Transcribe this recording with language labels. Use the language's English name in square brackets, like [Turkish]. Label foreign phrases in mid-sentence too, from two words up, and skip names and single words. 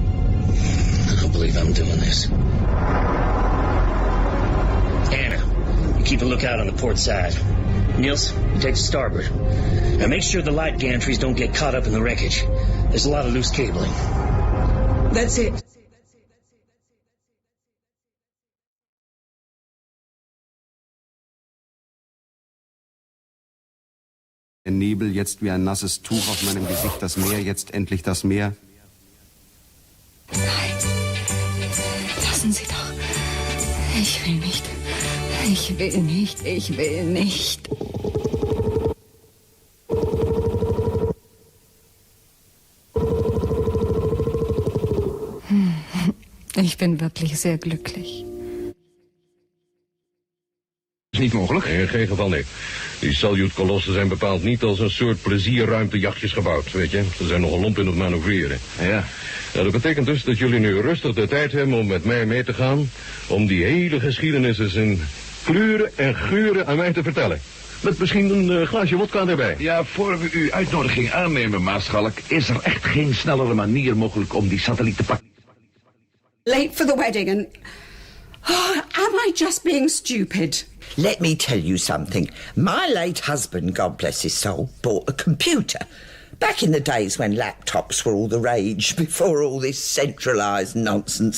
[English] I don't believe I'm doing this. Anna, you keep a lookout on the port side. Niels, you take the starboard. Now make sure the light gantries don't get caught up in the wreckage. There's a lot of loose cabling. That's it. [German] Der Nebel jetzt wie ein nasses Tuch auf meinem Gesicht, das Meer, jetzt endlich das Meer. Nein, lassen Sie doch. Ich will nicht. Ich will nicht. Ich will nicht. Ich bin wirklich sehr glücklich. [Dutch] Is niet mogelijk? In geen geval nee. Die Salyut-kolossen zijn bepaald niet als een soort plezierruimtejachtjes gebouwd, weet je. Ze zijn nogal lomp in het manoeuvreren. Ja. Nou, dat betekent dus dat jullie nu rustig de tijd hebben om met mij mee te gaan, om die hele geschiedenis eens in kleuren en geuren aan mij te vertellen. Met misschien een glaasje wodka erbij. Ja, voor we uw uitnodiging aannemen, Maarschalk, is er echt geen snellere manier mogelijk om die satelliet te pakken. [English] Late for the wedding and... Oh, am I just being stupid? Let me tell you something. My late husband, God bless his soul, bought a computer. Back in the days when laptops were all the rage, before all this centralised nonsense.